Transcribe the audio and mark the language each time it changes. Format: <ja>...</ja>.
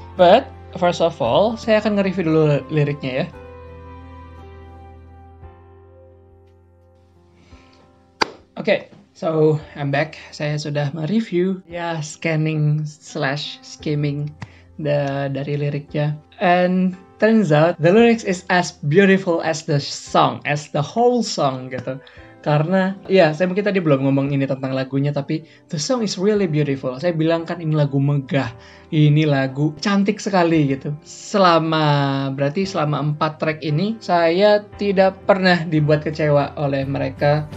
<en>But first of all,</en> <id>saya akan nge-review dulu liriknya ya.</id> <en>Oke, so I'm back.</en> <id>Saya sudah mereview ya scanning/skimming dari liriknya.</id> <en>And turns out the lyrics is as beautiful as the song, as the whole song gitu.</en> <id>Karena ya saya mungkin tadi belum ngomong ini tentang lagunya, tapi</id> <en>the song is really beautiful.</en> <id>Saya bilang kan ini lagu megah, ini lagu cantik sekali gitu. Berarti selama 4 track ini saya tidak pernah dibuat kecewa oleh mereka.</id>